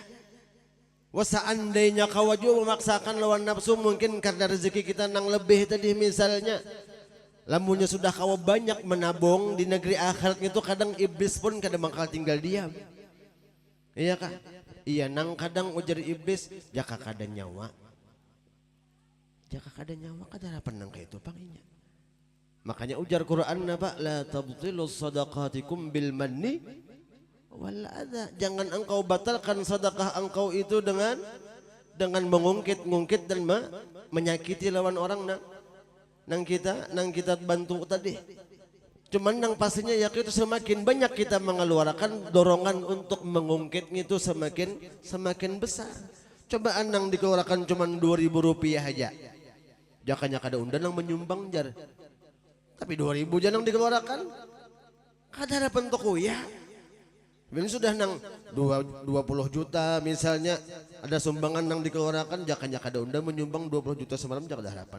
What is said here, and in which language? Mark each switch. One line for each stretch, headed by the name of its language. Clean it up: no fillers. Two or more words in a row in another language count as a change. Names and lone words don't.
Banjar: Seandainya kawaju memaksakan lawan nafsu mungkin karena rezeki kita nang lebih tadi misalnya Lamunnya sudah kawa banyak menabung di negeri akhirat itu kadang iblis pun kadang bakal tinggal diam. Iya kah? Iya nang kadang ujar iblis jaka kada nyawa. Jaka kada nyawa kada penang kayak itu panginya. Makanya ujar Quran apa?
Arabic: La tabtilu sadaqatikum bil manni wal adha.
Banjar: Jangan engkau batalkan sedekah engkau itu dengan mengungkit-ngungkit dan menyakiti lawan orang nang kita bantu tadi. Cuman nang pastinya ya itu semakin banyak kita mengeluarkan dorongan untuk mengungkit itu semakin besar. Coba nang dikeluarkan cuman 2.000 rupiah aja. Jakanya kada undan nang menyumbang jar. Tapi 2.000 jangan dikeluarkan. Kada harapan toko ya. Ini sudah nang 20 juta misalnya ada sumbangan nang dikeluarkan jakanya kada undan menyumbang 20 juta semalam jakada harapan.